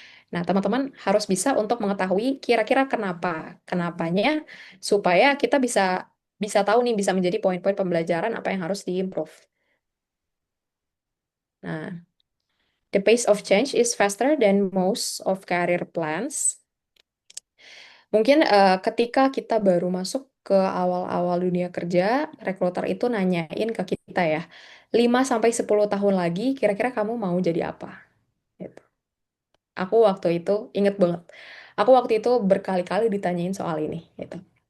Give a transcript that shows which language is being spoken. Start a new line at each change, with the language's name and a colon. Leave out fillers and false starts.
Indonesian: Nah, teman-teman harus bisa untuk mengetahui kira-kira kenapa, kenapanya supaya kita bisa bisa tahu nih, bisa menjadi poin-poin pembelajaran apa yang harus diimprove.
English: Nah, the pace of change is faster than most of career plans.
Indonesian: Mungkin ketika kita baru masuk ke awal-awal dunia kerja, rekruter itu nanyain ke kita ya, 5 sampai 10 tahun lagi kira-kira kamu mau jadi apa? Gitu. Aku waktu itu inget banget. Aku waktu itu berkali-kali ditanyain soal ini gitu.